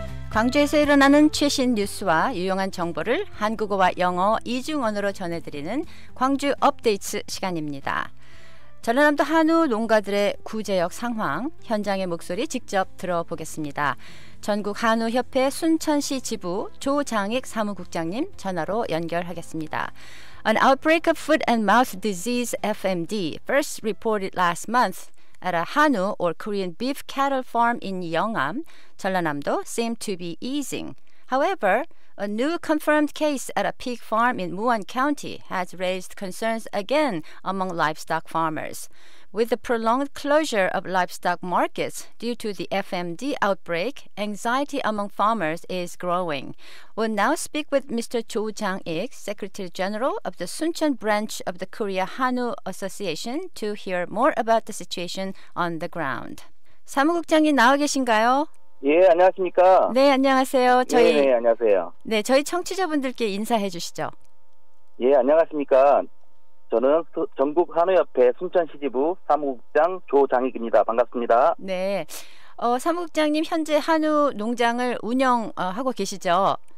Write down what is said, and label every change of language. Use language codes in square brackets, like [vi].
[ko] 광주에서 일어나는 최신 뉴스와 유용한 정보를 한국어와 영어 이중언어로 전해드리는 광주 업데이트 시간입니다. 전라남도 한우 농가들의 구제역 상황, 현장의 목소리 직접 들어보겠습니다. 전국 한우협회 순천시 지부 조장익 사무국장님 전화로 연결하겠습니다. [en] An outbreak of foot and mouth disease (FMD) first reported last month at a Hanu or Korean beef cattle farm in Yeongam, 전라남도, seemed to be easing. However, a new confirmed case at a pig farm in Muan County has raised concerns again among livestock farmers. With the prolonged closure of livestock markets due to the FMD outbreak, anxiety among farmers is growing. We'll now speak with Mr. Jo Jang-ik, Secretary General of the Suncheon branch of the Korea Hanu Association, to hear more about the situation on the ground. [ko] 사무국장님 나와 계신가요? 예, 안녕하십니까? 네, 안녕하세요. 네, 안녕하세요. 네, 저희 청취자분들께 인사해 주시죠. 예, 안녕하십니까? 저는 전국 한우협회 순천시 지부 사무국장 조장익입니다. 반갑습니다. 네, 사무국장님 현재 한우 농장을 운영하고 계시죠?